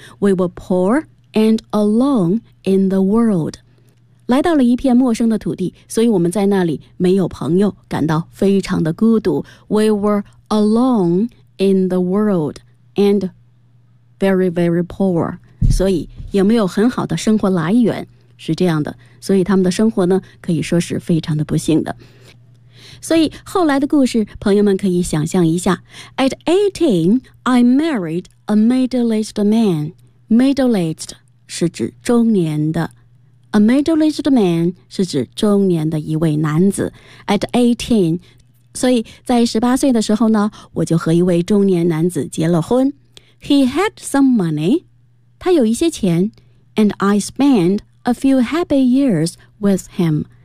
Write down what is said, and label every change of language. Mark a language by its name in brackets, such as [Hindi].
[English] We were poor and alone in the world. [Chinese] 来到了一片陌生的土地，所以我们在那里没有朋友，感到非常的孤独。 [English] We were alone in the world and very, very poor. [Chinese] 所以也没有很好的生活来源，是这样的。所以他们的生活呢可以说是非常的不幸的。所以后来的故事朋友们可以想象一下。 [English] At 18 I married a middle-aged man. [Chinese] Middle-aged 是指中年的， [English] A middle-aged man [Chinese] 是指中年的一位男子。 At 18, 所以在18岁的时候呢，我就和一位中年男子结了婚。 [English] He had some money, [Chinese] 他有一些钱。 [English] And I spent a few happy years with him.